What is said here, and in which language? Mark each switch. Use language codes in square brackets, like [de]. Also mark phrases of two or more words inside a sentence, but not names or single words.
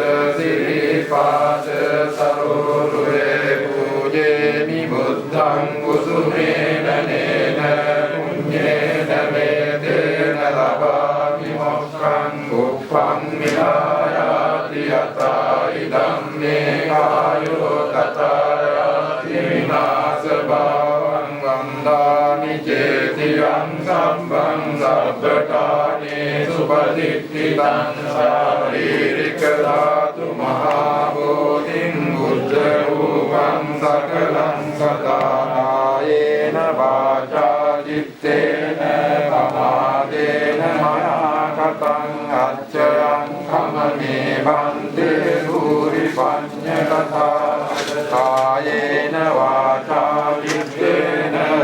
[pi] සිරිපාද සරෝරුවේ පූජේමි බුද්ධං කුසුමේන නේන පුඤ්ඤේන වේදේන ලබාමි මොක්ඛං උප්පං මිලායාති යතා ඉදම් මේ කායෝ තතරාති විනාශ භවං වන්දාමි චේතියං සම්බං සබ්බකානේ සුපදිට්ඨිතං ශාරීරික ධාතු මහා බෝධිං බුද්ධ රූපං සකලං සදානායේන වාචා චිත්තේන පමාදේන මයා කතං අච්චයං කමනේ බන්තේ භූරි පඤ්ඤ කතා කායේන වාචා චිත්තේන